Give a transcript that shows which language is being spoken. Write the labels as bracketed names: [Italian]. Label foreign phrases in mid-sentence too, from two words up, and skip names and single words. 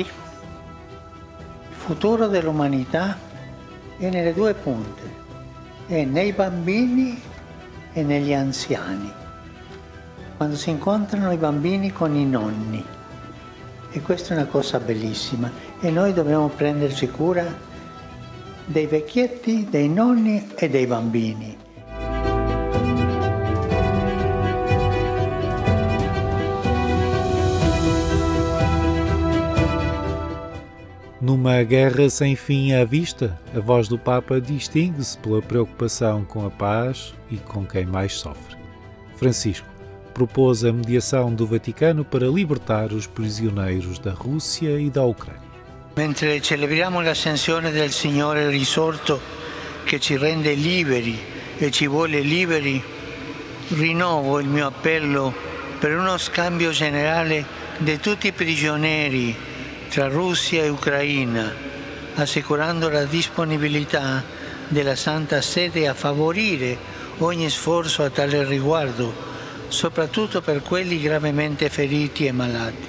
[Italian] Il futuro dell'umanità è nelle due punte, è nei bambini e negli anziani. Quando si incontrano i bambini con i nonni. E questa è una cosa bellissima. E noi dobbiamo prenderci cura dei vecchietti, dei nonni e dei bambini. [Portuguese] Numa guerra sem fim à vista, a voz do Papa distingue-se pela preocupação com a paz e com quem mais sofre. Francisco propôs a mediação do Vaticano para libertar os prisioneiros da Rússia e da Ucrânia. [Italian] Mentre celebriamo l'ascensione del Signore risorto che ci rende liberi e ci vuole liberi, rinnovo il mio appello per uno scambio generale di tutti i prigionieri tra Russia e Ucraina, assicurando la disponibilità della Santa Sede a favorire ogni sforzo a tale riguardo, soprattutto per quelli gravemente feriti e malati.